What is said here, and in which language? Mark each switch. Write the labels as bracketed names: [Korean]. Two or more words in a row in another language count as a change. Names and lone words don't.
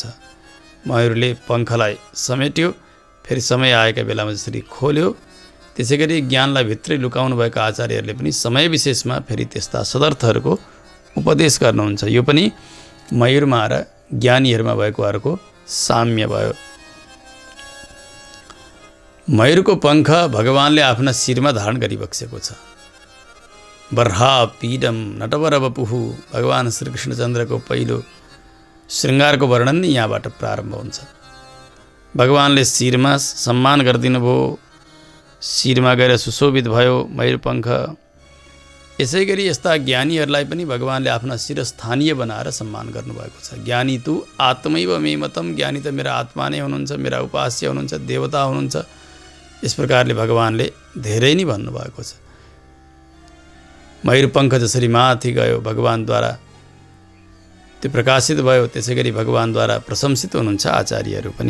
[Nepali] मयूरले पङ्खलाई समेट्यो, फेरि समय आएका बेलामा जसरी खोल्यो, त्यसै गरी ज्ञानलाई भित्रै लुकाउनु भएका आचार्यहरूले पनि समय विशेषमा फेरि त्यस्ता सदर्थहरूको उपदेश गर्नुहुन्छ। यो पनि मयूरमा र ज्ञानीहरूमा भएको अर्को साम्य भयो। मयूरको पङ्ख भगवानले आफ्ना शिरमा धारण गरिबक्सेको छ। [Sanskrit] बर्हा पीडम नटवर वपुः, [Nepali] भगवान श्रीकृष्णचन्द्रको पहिलो श्रृङ्गारको वर्णन नै यहाँबाट प्रारम्भ हुन्छ। भगवानले शिरमा सम्मान गरिदिनु भयो, शिरमा गएर सुशोभित भयो मयूर पङ्ख। यसै गरी यस्ता ज्ञानीहरूलाई पनि भगवानले आफ्ना शिरस्थानीय बनाएर सम्मान गर्नुभएको छ। [Sanskrit] ज्ञानी तु आत्मैव मे मतम, [Nepali] ज्ञानी त मेरा आत्मा नै हुनुहुन्छ, मेरा उपास्य हुनुहुन्छ, देवता हुनुहुन्छ। यस प्रकारले भगवानले धेरै नै भन्नुभएको छ। मयूर पङ्ख जसरी माथि गयो भगवानद्वारा त्यो प्रकाशित भयो, त्यसै गरी भगवानद्वारा प्रशंसित हुनुहुन्छ आचार्यहरू पनि।